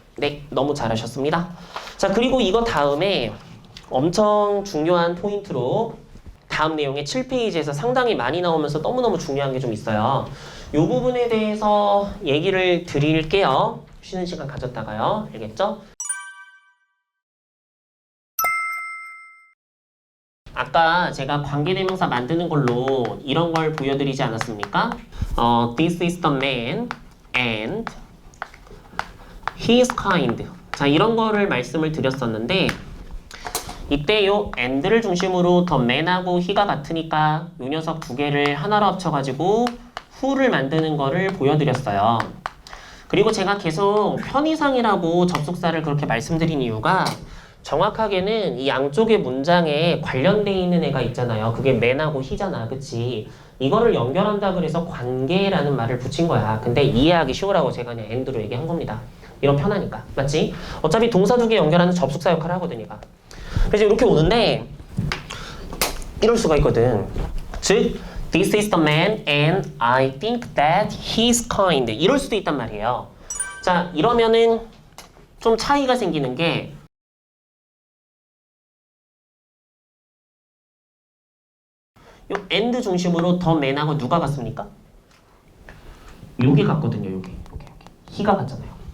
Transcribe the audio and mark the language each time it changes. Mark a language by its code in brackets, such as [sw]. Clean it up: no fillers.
[ko] 네, 너무 잘하셨습니다. 자, 그리고 이거 다음에 엄청 중요한 포인트로 다음 내용의 7페이지에서 상당히 많이 나오면서 너무너무 중요한 게 좀 있어요. 이 부분에 대해서 얘기를 드릴게요. 쉬는 시간 가졌다가요. 알겠죠? 아까 제가 관계대명사 만드는 걸로 이런 걸 보여드리지 않았습니까? [en] This is the man and he is kind. [ko] 자, 이런 거를 말씀을 드렸었는데 이때 요 and를 중심으로 the man하고 he가 같으니까 요 녀석 두 개를 하나로 합쳐가지고 who를 만드는 거를 보여드렸어요. 그리고 제가 계속 편의상이라고 접속사를 그렇게 말씀드린 이유가 정확하게는 이 양쪽의 문장에 관련되어 있는 애가 있잖아요. 그게 man하고 he잖아. 그치? 이거를 연결한다 그래서 관계라는 말을 붙인 거야. 근데 이해하기 쉬우라고 제가 그냥 and로 얘기한 겁니다. 이런 편하니까. 맞지? 어차피 동사 두 개 연결하는 접속사 역할을 하거든, 얘가. 그래서 이렇게 오는데 이럴 수가 있거든. 즉, [en] this is the man and I think that he's kind. [ko] 이럴 수도 있단 말이에요. 자, 이러면은 좀 차이가 생기는 게 요 and 중심으로 the man하고 누가 같습니까? 요게 같거든요, 요게. he가 같잖아요.